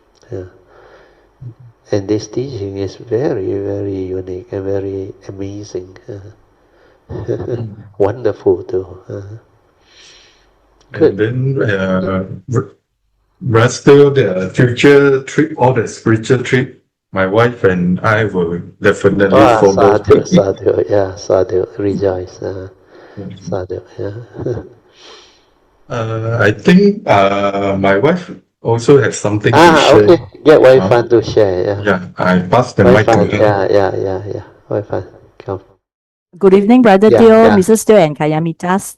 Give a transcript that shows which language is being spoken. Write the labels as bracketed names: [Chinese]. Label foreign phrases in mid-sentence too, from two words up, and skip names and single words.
[English] And this teaching is very, very unique and very amazing. Wonderful too. And then still the future trip, all the spiritual trip, my wife and I will definitely follow. Sadhu, yeah, sadhu, rejoice. Sadhu, yeah. I think my wife also has something to share. Okay. Get Wai Fun to share. Yeah, I pass the Wai mic to Fun, her. yeah. Wai Fun, come. Good evening, Brother Yeah, Teo, yeah. Mrs. Teo, and Kayamitas.